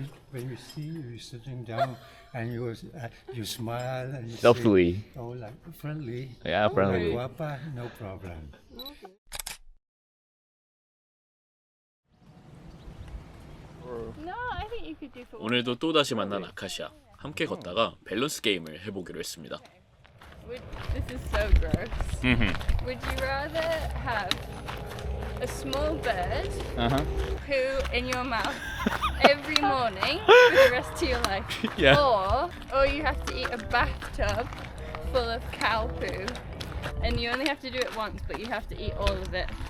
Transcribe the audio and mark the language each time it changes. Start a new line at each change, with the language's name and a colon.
English: When you see you sitting down and you smile and you Softly. say, hola, friendly. Yeah, friendly.
Spanish: Hola guapa,
English: no problem. No, I think you could do for
Korean: 오늘도 또다시 만난 아카시아. 함께 걷다가 밸런스 게임을 해보기로 했습니다.
English: This is so gross. Would you rather have a small bird poo in your mouth every morning for the rest of your life? Yeah. Or you have to eat a bathtub full of cow poo and you only have to do it once, but you have to eat all of it.